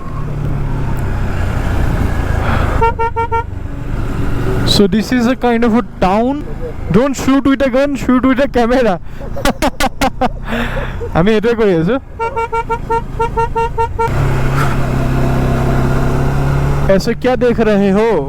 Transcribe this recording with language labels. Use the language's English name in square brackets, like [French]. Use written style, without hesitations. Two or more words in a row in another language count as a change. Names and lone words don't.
[English] So this is a kind of a town. Don't shoot with a gun, shoot with a camera. [Assamese] আমি এটাই কৰি আছো। [Hindi] ऐसे क्या देख रहे हो?